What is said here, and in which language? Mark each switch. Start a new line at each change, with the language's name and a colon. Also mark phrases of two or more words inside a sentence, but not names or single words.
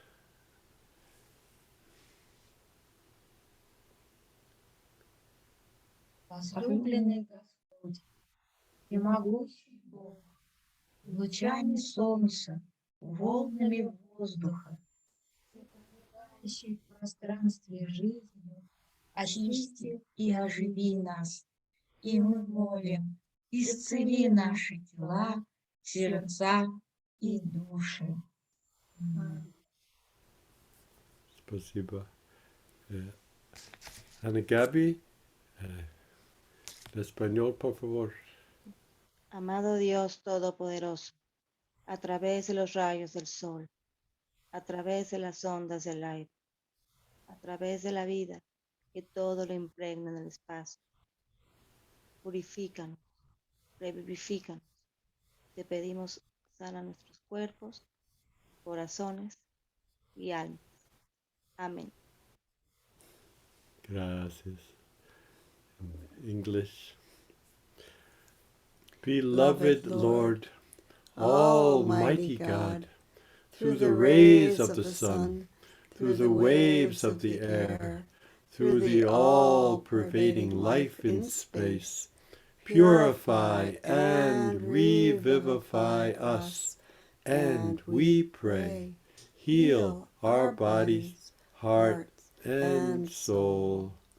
Russian: Возлюбленный Господь, всемогущий Бог, лучами солнца, волнами воздуха, всепроникающий в пространстве жизни, очисти и оживи нас. И мы молим, исцели наши тела, сердца и души. Спасибо.
Spanish: Ana Gaby, en español, por favor. Amado Dios Todopoderoso, a través de los rayos del sol, a través de las ondas del aire, a través de la vida que todo lo impregna en el espacio, purifícanos, revivifícanos. Te pedimos, sana nuestros cuerpos, corazones y almas. Amén. Gracias.
English: English. Beloved Lord, Almighty God, through the rays of the sun, through the waves of the air, through the all-pervading life in space, purify and revivify us, and we pray, heal our bodies, heart, and soul.